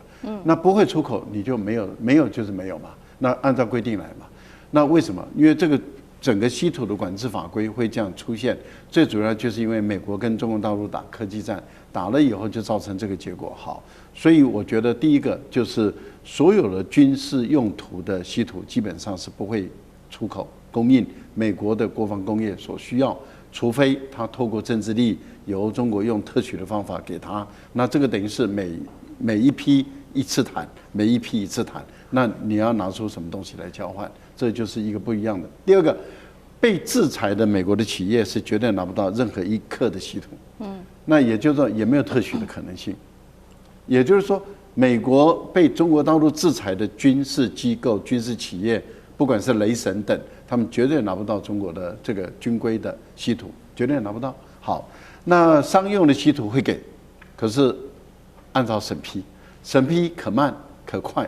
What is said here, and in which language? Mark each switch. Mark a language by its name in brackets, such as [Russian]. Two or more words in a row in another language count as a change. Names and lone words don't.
[Chinese] 那不會出口，你就沒有就是沒有嘛。那按照規定來嘛。那為什麼？因為這個整個稀土的管制法規會這樣出現，最主要就是因為美國跟中國大陸打科技戰，打了以後就造成這個結果。好，所以我覺得第一個就是所有的軍事用途的稀土基本上是不會出口供應美國的國防工業所需要，除非他透過政治力由中國用特許的方法給他，那這個等於是每一批一次談，每一批一次談，那你要拿出什麼東西來交換？這就是一個不一樣的。第二個，被制裁的美國的企業是絕对拿不到任何一克的稀土。那也就是說也沒有特許的可能性。也就是說，美國被中國大陸制裁的軍事機構、軍事企業，不管是雷神等，他們絕對拿不到中國的這個軍規的稀土，絕對拿不到。好，那商用的稀土會給，可是按照審批，審批可慢可快。